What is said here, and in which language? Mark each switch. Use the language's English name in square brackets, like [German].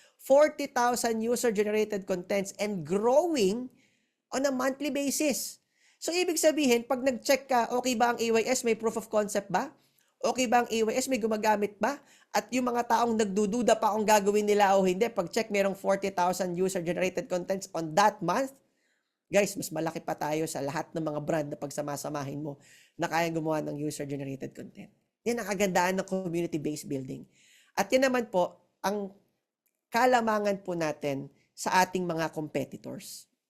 [English] 40,000 user-generated contents and growing on a monthly basis. [Filipino] So, ibig sabihin, pag nag-check ka, okay ba ang AYS, may proof of concept ba? Okay ba ang AYS, may gumagamit ba? At yung mga taong nagdududa pa kung gagawin nila o hindi, pag-check merong [English] 40,000 user-generated contents on that month, guys, [Filipino] mas malaki pa tayo sa lahat ng mga brand na pagsamasamahin mo na kayang gumawa ng user-generated content. Yan ang kagandaan ng community-based building. At yan naman po, ang kalamangan po natin sa ating mga competitors.